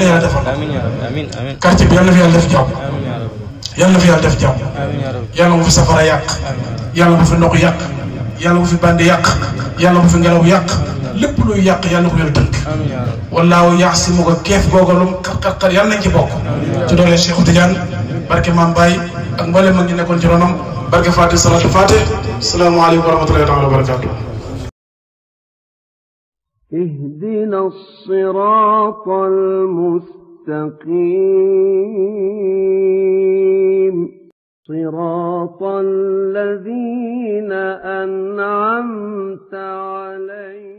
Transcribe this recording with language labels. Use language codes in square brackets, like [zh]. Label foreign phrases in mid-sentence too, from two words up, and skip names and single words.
[wo] yàlla defal quartier bi yàlla na fi yàlla def jàmm yàlla na fi yàlla def jàmm yàlla bu fi safara yàq yàlla bu fi ndox yàq yàlla bu fi bandi yàq yàlla bu fi ngelaw yàq lépp luy yàq yàlla ko yàlla tënk wallaahu yaasimuka keef googa lum xar yàlla nañ ci bokk ci doole Cheikh Tidiane barke Maam Baye ak mboolem mag ñi nekkoon ci ronam barke Fatih salatu Fatih [ar] السلام عليكم ورحمة الله تعالى وبركاته اهدنا الصراط المستقيم صراط الذين أنعمت عليهم